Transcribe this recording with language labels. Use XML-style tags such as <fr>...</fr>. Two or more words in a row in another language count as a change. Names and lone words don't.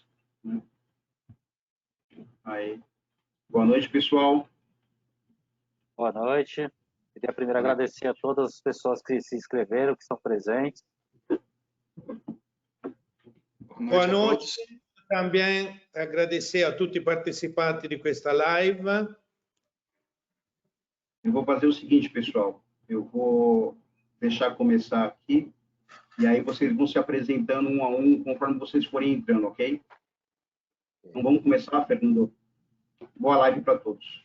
<pt>Né? Aí. Boa noite, pessoal. Boa noite. Queria primeiro agradecer a todas as pessoas que se inscreveram, que estão presentes. Boa noite. Também agradecer</pt> <it>a tutti i partecipanti di questa live.</it> <pt>Eu vou fazer o seguinte, pessoal. Eu vou deixar começar aqui, e aí vocês vão se apresentando um a um, conforme vocês forem entrando, ok? Então vamos começar, Fernando. Boa live para todos.</pt>